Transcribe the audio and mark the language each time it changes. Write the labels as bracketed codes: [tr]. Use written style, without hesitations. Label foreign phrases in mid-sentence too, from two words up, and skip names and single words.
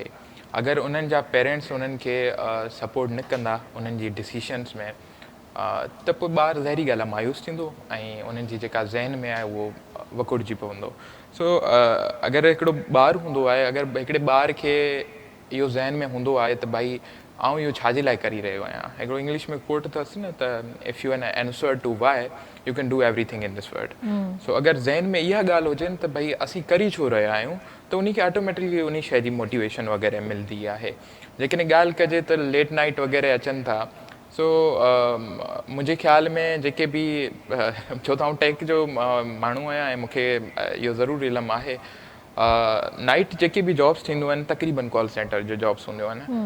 [sd] अगरि उन्हनि जा पेरेंट्स उन्हनि खे सपोर्ट न कंदा उन्हनि जी डिसीशन्स में, त पोइ ॿारु ज़ाहिरी ॻाल्हि आहे मायूस थींदो ऐं उन्हनि जी जेका ज़हन में आहे उहो वकुड़जी पवंदो। सो अगरि हिकिड़ो ॿारु हूंदो आहे, अगरि हिकिड़े ॿार खे इहो ज़हन में हूंदो आहे त भई आउं इहो छाजे लाइ करे रहियो आहियां। हिकिड़ो इंग्लिश में कोट अथसि न त [en] If you an answer to why you can do everything in this world. [sd] सो अगरि ज़हन में इहा ॻाल्हि हुजे त भई असीं करी छो रहिया आहियूं, त उनखे ऑटोमेटिकली उन शइ जी मोटिवेशन वग़ैरह मिलंदी आहे। जेकॾहिं ॻाल्हि कजे त [en] late night [sd] वग़ैरह अचनि था, सो मुंहिंजे ख़्याल में जेके बि छो त आउं टेक जो माण्हू आहियां ऐं मूंखे इहो ज़रूरु इल्मु आहे, नाइट जेके बि जॉब्स थींदियूं आहिनि तक़रीबन [en] call center [sd] जो जॉब्स हूंदियूं आहिनि।